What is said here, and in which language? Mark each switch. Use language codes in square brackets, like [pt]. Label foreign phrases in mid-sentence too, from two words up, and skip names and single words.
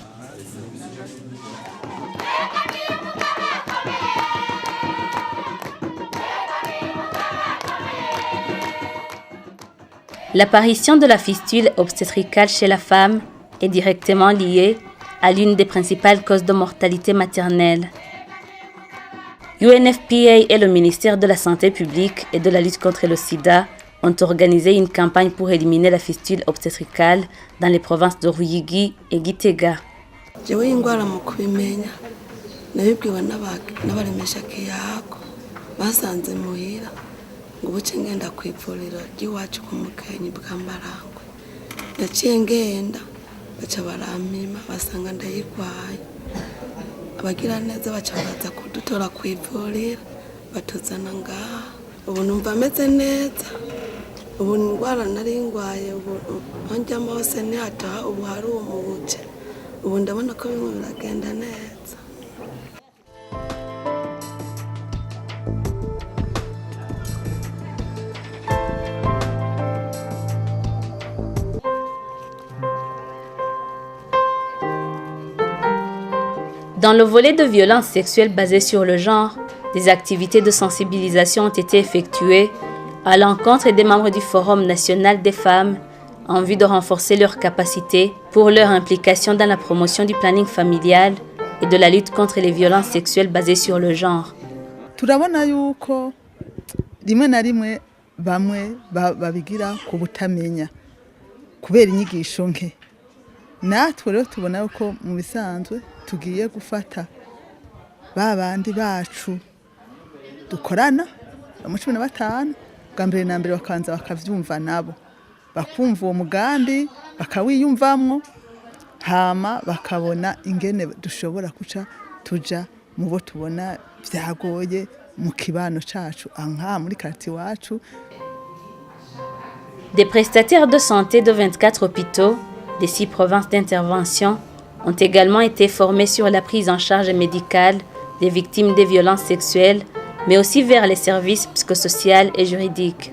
[fr] L'apparition de la fistule obstétricale chez la femme est directement liée à l'une des principales causes de mortalité maternelle. UNFPA et le ministère de la Santé publique et de la lutte contre le sida ont organisé une campagne pour éliminer la fistule obstétricale dans les provinces de Ruyigi et Gitega. [rn] ngo buce ngenda ku ivuriro ry'iwacu ku Mukenyi bwa Mbarangwe naciye ngenda baca barampima basanga ndayigwaye abagira neza baca baza kudutora ku ivuriro batuzana ngaha ubu numva ameze neza ubu indwara nari ngwaye ubu njyamo hose ntihataha ubu hari umubuce ubu ndabona ko bimwe biragenda neza. [fr] Dans le volet de violences sexuelles basées sur le genre, des activités de sensibilisation ont été effectuées à l'encontre des membres du Forum national des femmes en vue de renforcer leurs capacités pour leur implication dans la promotion du planning familial et de la lutte contre les violences sexuelles basées sur le genre. [rn] Turabona yuko rimwe na rimwe bamwe babigira ku butamenya kubera inyigisho nke. Natwe rero tubona ko mu bisanzwe tugiye gufata babandi bacu dukorana mu 15 bwa mbere na mbere bakanza bakavyumva nabo bakumva uwo mugambi bakawiyumvamwo hama bakabona ingene dushobora kuca tuja mu bo tubona vyagoye mu kibano cacu anka muri quartier wacu. [fr] Des prestataires de santé de 24 hôpitaux des 6 provinces d'intervention ont également été formés sur la prise en charge médicale des victimes des violences sexuelles, mais aussi vers les services psychosociaux et juridiques.